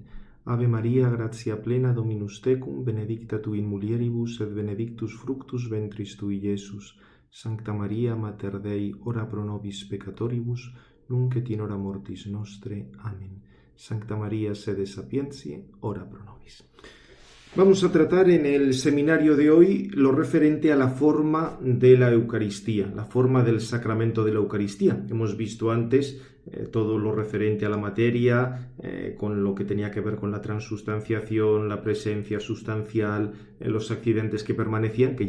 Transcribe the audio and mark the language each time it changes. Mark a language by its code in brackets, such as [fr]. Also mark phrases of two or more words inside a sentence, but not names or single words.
[la] Ave Maria, gratia plena, Dominus tecum, benedicta tu in mulieribus, et benedictus fructus ventris tui, Iesus. Sancta Maria, Mater Dei, ora pro nobis peccatoribus, nunc et in hora mortis nostre. Amen. Sancta Maria, sede sapientiae, ora pro nobis. [es] Vamos a tratar en el seminario de hoy lo referente a la forma de la Eucaristía, la forma del sacramento de la Eucaristía. Hemos visto antes todo lo referente a la materia, con lo que tenía que ver con la transustanciación, la presencia sustancial, los accidentes que permanecían, que